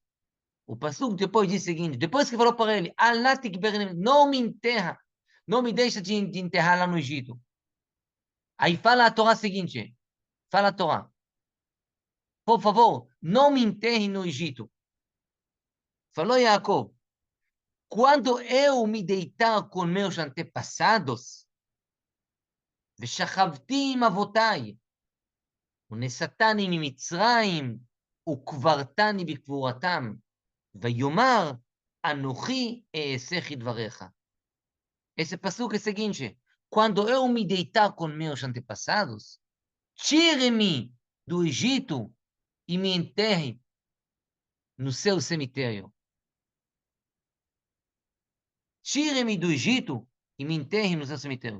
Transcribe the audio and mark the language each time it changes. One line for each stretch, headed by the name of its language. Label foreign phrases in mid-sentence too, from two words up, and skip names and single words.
Portuguese: O passuco depois diz o seguinte, depois que falou para ele,
Hebrew: אל נא תקברני,
Portuguese: não me enterra, não me deixa de enterrar lá no Egito. Aí fala a Torá seguinte, fala a Torá, por favor, não me enterre no Egito. Falou Yaakov, quando eu me deitar com meus antepassados,
Hebrew: ושכבתי עם אבותיי, ונשאתני ממצרים, וקברתני בקבורתם, ויאמר, אנכי אעשה כדברך.
Portuguese: Esse passuco é o seguinte: quando eu me deitar com meus antepassados, tire-me do Egito e me enterre no seu cemitério. Tire-me do Egito e me enterre no seu cemitério.